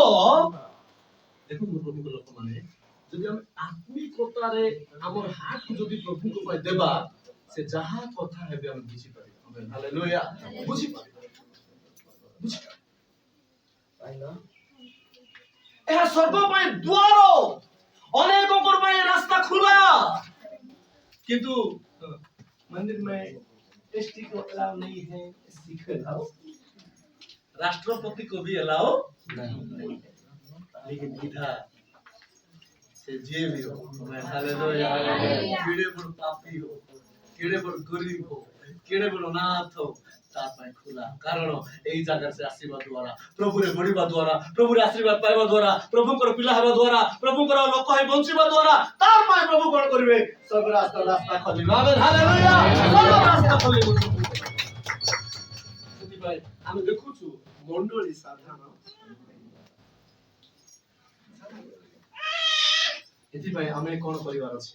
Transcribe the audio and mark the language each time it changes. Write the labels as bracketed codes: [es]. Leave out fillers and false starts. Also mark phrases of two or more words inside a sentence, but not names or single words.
[or] ଦେଖନ୍ତୁ ପ୍ରଭୁଙ୍କ ଲୋକମାନେ, ଯଦି ଆମେ ଆତ୍ମିକତାରେ ଆମର ହାତକୁ ଯଦି ପ୍ରଭୁଙ୍କ ପାଇଁ ଦେବା, ସେ ଯାହା କଥା ହେବେ ଆମେ ବୁଝିପାରିବା। ଆମେନ୍, ହାଲେଲୁୟା। ବୁଝିପାରିବା। ଏହା ସ୍ୱର୍ଗ ପାଇଁ ଦ୍ୱାର, ଅନେକଙ୍କ ପାଇଁ ରାସ୍ତା ଖୋଲା। [hi] କିନ୍ତୁ मंदिर में एसटी को अलाउ नहीं है, एससी को अलाउ, राष्ट्रपति को भी अलाउ नहीं, लेकिन इधर से जे भी हो, हालेलुया, केड़े बड़ पापी हो, केड़े बड़ गरीब हो, केड़े बड़ अनाथ हो, [or] ତାର ପାଇଁ ଖୋଲା। କାରଣ ଏହି ଜାଗାରେ ସେ ଆସିବା ଦ୍ୱାରା, ପ୍ରଭୁରେ ବଢିବା ଦ୍ୱାରା, ପ୍ରଭୁରେ ଆଶୀର୍ବାଦ ପାଇବା ଦ୍ୱାରା, ପ୍ରଭୁଙ୍କର ପିଲା ହେବା ଦ୍ୱାରା, ପ୍ରଭୁଙ୍କର ଲୋକ ହେଇ ବଞ୍ଚିବା ଦ୍ୱାରା ତାର ପାଇଁ ପ୍ରଭୁ କଣ କରିବେ? ସବୁ ରାସ୍ତା ଖୋଲିବେ। ଆମେନ୍, ହାଲେଲୁୟା। ସବୁ ରାସ୍ତା ଖୋଲିବେ। ସେଥିପାଇଁ ଆମେ ଦେଖୁଛୁ ମଣ୍ଡଳୀ ସାଧାରଣ, ଏଥିପାଇଁ ଆମେ କଣ କରିବାର ଅଛି?